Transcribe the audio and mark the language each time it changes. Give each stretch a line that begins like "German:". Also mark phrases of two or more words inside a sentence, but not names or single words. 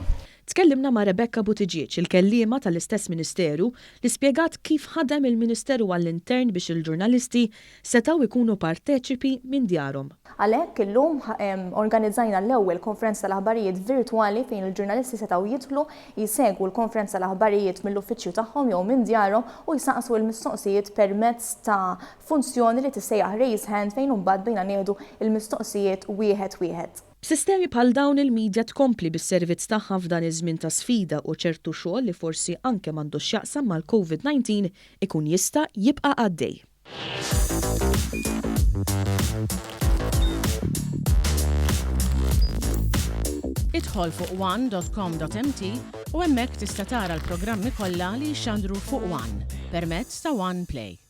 Maltese: Tkellimna ma' Rebecca Buttigieg, il-kelliema tal-istess Ministeru, li spjegat kif ħadem il-Ministeru għall-Intern biex il-ġurnalisti setgħu jkunu parteċipi minn djarhom. Għalhekk illum organizzajna l-ewwel konferenza tal-aħbarijiet virtwali fejn il-ġurnalisti setgħu jidħlu jsegwu l-konferenza tal-aħbarijiet mill-uffiċċju tagħhom jew minn djarhom u jsaqsu l-mistoqsijiet permezz ta' funzjoni li tissejjaħ
English: raise hand
Maltese: fejn imbagħad bejna nieħdu il-mistoqsijiet wieħed. B'sistemi bħal dawn il-midja tkompli bis-servizz tagħha f'dan iż-żmien ta' sfida u ċertu xogħol li forsi anke m'għandux x'jaqsam mal-COVID-19 ikun jista' jibqa' għaddej. Idħol fuq one.com.mt u hemmhekk tista' tara l-programmi kollha li jxandru fuq One permezz ta' One Play.